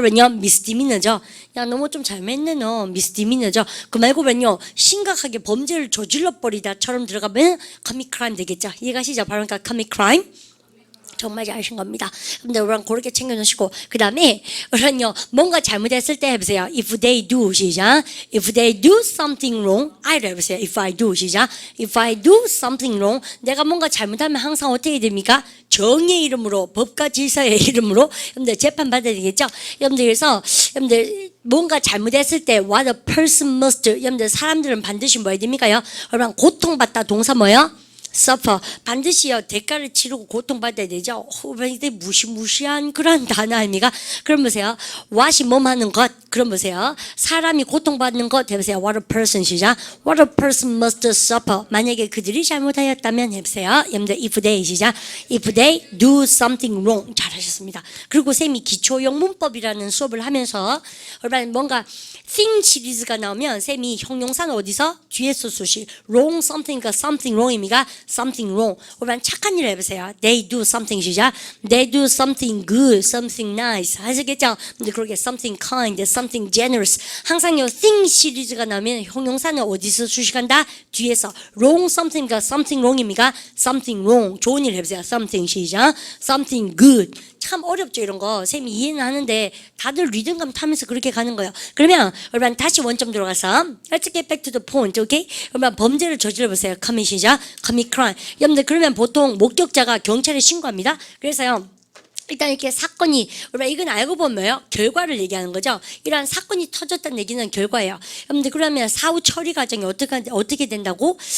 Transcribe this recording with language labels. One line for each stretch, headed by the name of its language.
Korean: 그러면요 미스디미너죠. 야, 너 뭐 좀 잘못했네 너 미스디미너죠. 그 말고 그러면요 심각하게 범죄를 저질러 버리다처럼 들어가면 커밋 크라임 되겠죠. 이해가시죠? 바로 그러니까 커밋 크라임. 정말 잘하신 겁니다. 근데 우리는 그렇게 챙겨놓으시고 그 다음에 우리는요 뭔가 잘못했을 때 해보세요.
English: If they do 시작. If they do something wrong,
Korean: I로 해보세요.
English: If I do 시작. If I do something wrong,
Korean: 내가 뭔가 잘못하면 항상 어떻게 됩니까? 정의 이름으로 법과 질서의 이름으로 여러분들 재판 받아야 되겠죠. 여러분들 그래서 여러분들 뭔가 잘못했을 때
English: what a person must
Korean: 여러분들 사람들은 반드시 뭐 해야 됩니까요? 여러분 고통받다 동사 뭐예요? suffer 반드시요 대가를 치르고 고통받아야 되죠. 이게 무시무시한 그런 단어 아닙니까? 그럼 보세요. what이 뭐하는 것 그럼 보세요. 사람이 고통받는 것 해보세요.
English: What a person 시작. What a person must suffer.
Korean: 만약에 그들이 잘못하였다면 해보세요. 여러분들
English: if they
Korean: 시작.
English: If they do something wrong.
Korean: 잘하셨습니다. 그리고 쌤이 기초형 문법이라는 수업을 하면서 여러분 뭔가 thing 시리즈가 나오면 쌤이 형용사는 어디서? 뒤에서 수식.
English: wrong something과 something wrong입니까? something wrong.
Korean: 여러분 착한 일을 해보세요.
English: They do something 시작. They do something good, something nice.
Korean: 하시겠죠? 근데 그렇게
English: something kind, something generous.
Korean: 항상요 thing 시리즈가 나오면 형용사는 어디서 수식한다? 뒤에서.
English: wrong something과 something wrong입니까? something wrong.
Korean: 좋은 일 해보세요.
English: something 시작. something good.
Korean: 참 어렵죠 이런 거. 쌤이 이해는 하는데 다들 리듬감 타면서 그렇게 가는 거예요. 그러면 여러분 다시 원점 들어가서
English: Let's get back to the point, okay?
Korean: 여러분 범죄를 저질러 보세요. commit 시작.
English: commit crime.
Korean: 여러분들 그러면 보통 목격자가 경찰에 신고합니다. 그래서요 일단 이렇게 사건이, 우리가 이건 알고 보면요, 결과를 얘기하는 거죠. 이러한 사건이 터졌다는 얘기는 결과예요. 여러분들, 그러면 사후 처리 과정이 어떻게 된다고?